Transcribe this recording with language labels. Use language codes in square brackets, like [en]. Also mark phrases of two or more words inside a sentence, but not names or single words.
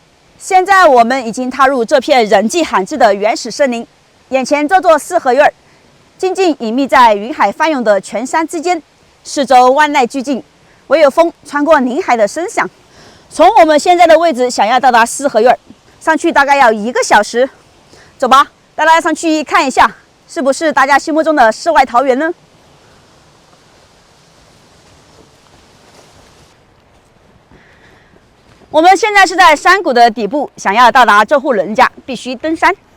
[zh] 现在我们已经踏入這片人跡罕至的原始森林，眼前這座四合院靜靜隱秘在雲海翻湧的全山之間，四周萬籟俱靜，唯有風穿過林海的聲響。從我們現在的位置想要到達四合院，上去大概要1個小時。走吧，帶大家上去看一下，是不是大家心目中的世外桃源呢？我們現在是在山谷的底部，想要到達這戶人家，必須登山。